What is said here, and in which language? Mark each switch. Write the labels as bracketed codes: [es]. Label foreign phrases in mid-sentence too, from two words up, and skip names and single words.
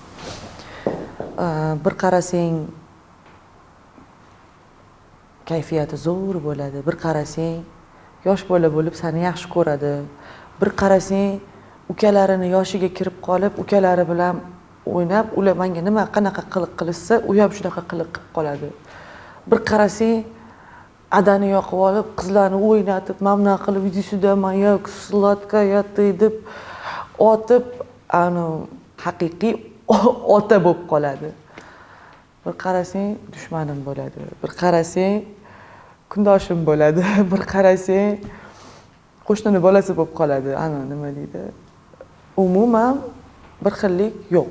[uz] Bir qarasang kayfiyati zo'r bo'ladi, bir qarasang yosh bola bo'lib seni yaxshi ko'radi, bir qarasang ukalarini yoshiga kirib qolib, ukalari bilan o'ynab, ular menga nima qanaqa qiliq qilishsa, u ham shunaqa qiliq qilib qoladi. Bir qarasang adani yoqib olib, qizlarni o'ynatib, mamnun qilib, [ru] "Иди сюда, моя сладкая ты" [uz] deb otib, haqiqiy ota bo'lib qoladi. Bir qarasang dushmanim bo'ladi, bir qarasang kundoshim bo'ladi, bir qarasang qo'shnini bolasi bo'lib qoladi. Nima deydi? Umuman bir xillik yo'q.